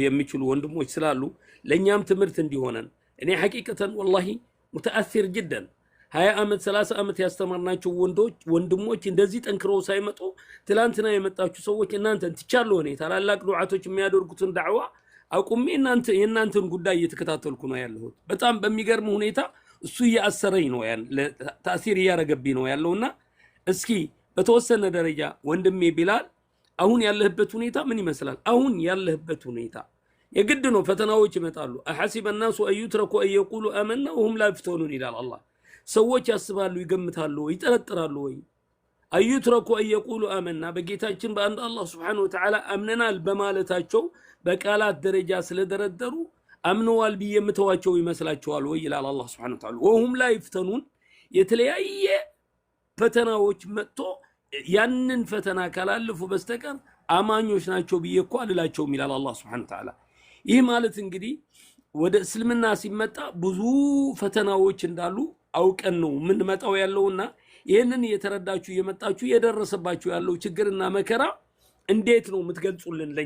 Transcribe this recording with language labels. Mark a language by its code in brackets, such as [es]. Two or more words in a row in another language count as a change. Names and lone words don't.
[am] የሚችሉ ወንድሞች ስላሉ ለኛም ትምህርት እንዲሆነን እኔ [ar] حقيقة والله متأثر جدا [am] 20 ዓመት 30 ዓመት ያስተማርናቸው ወንድሞች እንደዚህ ጠንክረው ሳይመጡ ትላንትና የመጣችሁ ሰዎች እናንተን ትቻሉ ሆነ ታላላቅ ዱዓቶች የሚያደርጉትን ዳዕዋ አቁሜ የእናንተን ጉዳይ እየተከታተልኩ ነው ያለሁት። በጣም በሚገርም ሁኔታ እሱ ያሰረኝ ነው ያን ተአሲር ያረገብኝ ነው ያለውና እስኪ በተወሰነ ደረጃ ወንድሜ ቢላል አሁን ያለህበት ሁኔታ ምን ይመስላል? አሁን ያለህበት ሁኔታ የግድ ነው። ፈተናዎች ይመጣሉ። [ar] أحسب الناس أن يتركوا أن يقولوا آمنا وهم لا يفتنون [am] ይላል አላህ። ሰዎች ያስባሉ፣ ይገምታሉ፣ ይጠረጥራሉ ወይ [ar] أن يتركوا أن يقولوا آمنا [am] በጌታችን በአንድ አላህ [ar] سبحانه وتعالى [am] አምነናል በማለታቸው በቃላት ደረጃ ስለደረደሩ አምነዋል ብዬ የምተዋቸው ይመስላቸዋል ወይ ይላል አላህ [ar] سبحانه وتعالى። وهم لا يفتنون [am] የተለያየ ፈተናዎች መጥቶ ያንን ፈተና ካላለፉ በስተቀር አማኞች ናቸው ብዬ እኮ አልላቸውም ይላል አላህ [ar] سبحانه وتعالى። [am] ይህ ማለት እንግዲህ ወደ እስልምና ሲመጣ ብዙ ፈተናዎች እንዳሉ አውቀን ነው ምን መጣው ያለውና ይሄንን እየተረዳችሁ እየመጣችሁ እየደረሰባችሁ ያለው ችግርና መከራ እንዴት ነው የምትገልጹልን ለኛ?